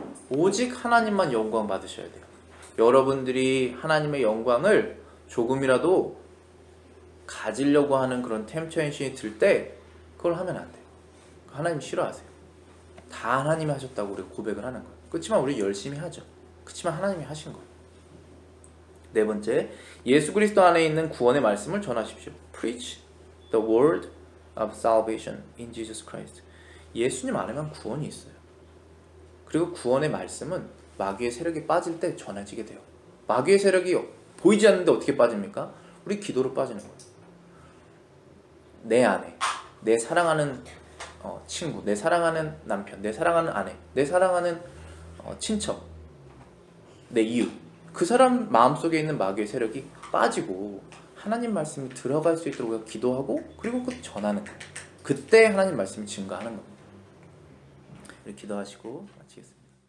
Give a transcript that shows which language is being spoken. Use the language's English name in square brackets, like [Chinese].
[Korean] 오직 하나님만 영광 받으셔야 돼요. 여러분들이 하나님의 영광을 조금이라도 가지려고 하는 그런 템테이션이 들 때 그걸 하면 안 돼요. 하나님 싫어하세요. 다 하나님이 하셨다고 우리가 고백을 하는 거예요. 그렇지만 우리 열심히 하죠. 그렇지만 하나님이 하신 거예요. 네 번째, 예수 그리스도 안에 있는 구원의 말씀을 전하십시오. [English] Preach the word of salvation in Jesus Christ. [Korean] 예수님 안에만 구원이 있어요. 그리고 구원의 말씀은 마귀의 세력이 빠질 때 전해지게 돼요. 마귀의 세력이 보이지 않는데 어떻게 빠집니까? 우리 기도로 빠지는 거예요. 내 아내, 내 사랑하는 친구, 내 사랑하는 남편, 내 사랑하는 아내, 내 사랑하는 친척, 내 이웃, 그 사람 마음속에 있는 마귀의 세력이 빠지고 하나님 말씀이 들어갈 수 있도록 우리가 기도하고 그리고 그 전하는 거예요. 그때 하나님 말씀이 증가하는 겁니다. 이렇게 기도하시고 마치겠습니다.